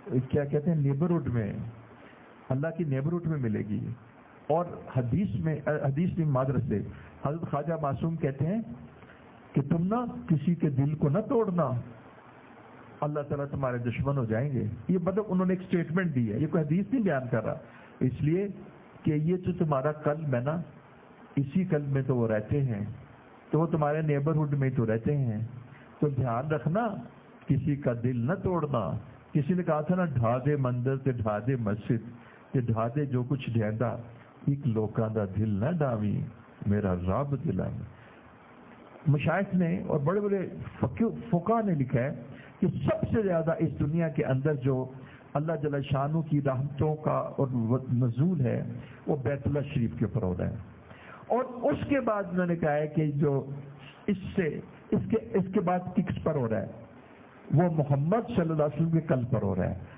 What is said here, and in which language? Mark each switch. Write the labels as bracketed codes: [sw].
[ur] کیا کہتے ہیں نیبرہڈ میں، اللہ کی نیبرہڈ میں ملے گی۔ اور حدیث میں معذرت سے حضرت خواجہ معصوم کہتے ہیں کہ تم نہ کسی کے دل کو نہ توڑنا، اللہ تعالیٰ تمہارے دشمن ہو جائیں گے۔ یہ مطلب انہوں نے ایک سٹیٹمنٹ دی ہے، یہ کوئی حدیث نہیں بیان کر رہا، اس لیے کہ یہ جو تمہارا قلب ہے نا، اسی قلب میں تو وہ رہتے ہیں، تو وہ تمہارے نیبرہڈ میں تو رہتے ہیں۔ تو دھیان رکھنا، کسی کا دل نہ توڑنا، [pa] کسی نے کہا تھا نا ڈھا دے مندر تے ڈھا دے مسجد تے ڈھا دے جو کچھ ڈھیندا ایک لوکاں دا دل نہ ڈاویں میرا رب دلا میں. [ur] مشائخ نے اور بڑے بڑے فقہاء نے لکھا ہے کہ سب سے زیادہ اس دنیا کے اندر جو اللہ جل شانہ کی رحمتوں کا اور نزول ہے وہ بیت اللہ شریف کے اوپر ہو رہا ہے. اور اس کے بعد انہوں نے کہا ہے کہ جو اس کے بعد کس پر ہو رہا ہے وہ محمد صلی اللہ علیہ وسلم کے قلب پر ہو رہا ہے.